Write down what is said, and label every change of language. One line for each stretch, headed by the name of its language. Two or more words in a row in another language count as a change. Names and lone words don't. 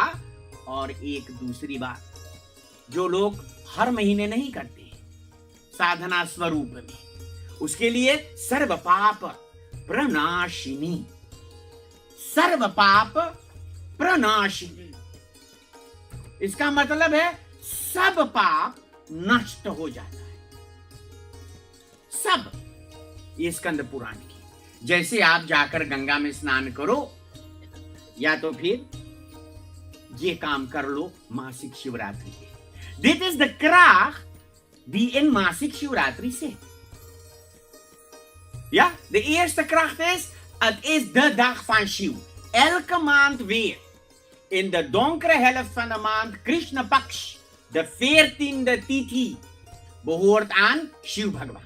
Hindi: और एक दूसरी बात, जो लोग हर महीने नहीं करते साधना स्वरूप में, उसके लिए सर्व पाप प्रनाशिनी, सर्व पाप प्रनाशिनी, इसका मतलब है सब पाप नष्ट हो जाता है, सब। ये स्कंद पुराण की, जैसे आप जाकर गंगा में स्नान करो, या तो फिर ये काम कर लो मासिक शिवरात्रि के।
Dutch: Dit is de kracht die in maasic Shivratri zit. Ja, de eerste kracht is, het is de dag van Shiv. Elke maand weer. In de donkere helft van de maand, Krishna Paksh, de 14e tithi, behoort aan Shiv Bhagwan.